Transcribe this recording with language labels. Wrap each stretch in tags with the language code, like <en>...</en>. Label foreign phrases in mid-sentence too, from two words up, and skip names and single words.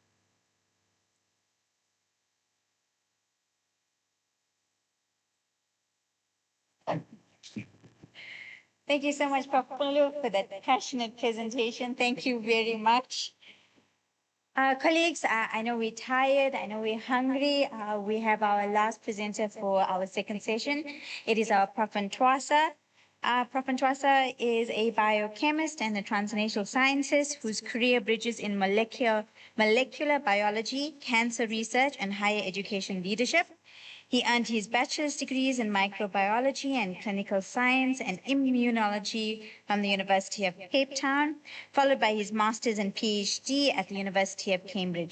<en>Thank you so much, Prof. Pulu, for that passionate presentation. Thank you very much. Colleagues, I know we're tired. I know we're hungry. We have our last presenter for our second session. It is our Prof. Ntwasa. Prof. Ntwasa is a biochemist and a translational scientist whose career bridges in molecular biology, cancer research, and higher education leadership. He earned his bachelor's degrees in microbiology and clinical science and immunology from the University of Cape Town, followed by his master's and PhD at the University of Cambridge.</en>